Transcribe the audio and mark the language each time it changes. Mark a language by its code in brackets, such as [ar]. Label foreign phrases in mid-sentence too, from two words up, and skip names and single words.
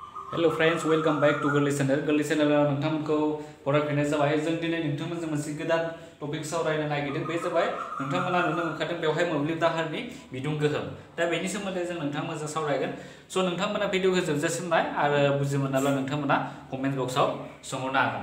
[en] Hello friends, welcome back to Girly Channel. [brx] Girly Channel नोंथांमोनखौ बरायफिननाय जाबाय। जों दिनै नोंथांमोनजों मोनसे गोदान टपिक सावरायनो नागिरदों। बे जाबाय नोंथांमोना नुनो मोनखादों बेवहाय मोब्लिब दाहारनि बिदुं गोहोम। दा बेनि सोमोन्दै जों नोंथांमोनजों सावरायगोन। स' नोंथांमोना भिडिअखौ जोबजासिम नाय आरो बुजि मोनाब्ला नोंथांमोना कमेन्ट बक्सआव सोंहरनो हागोन।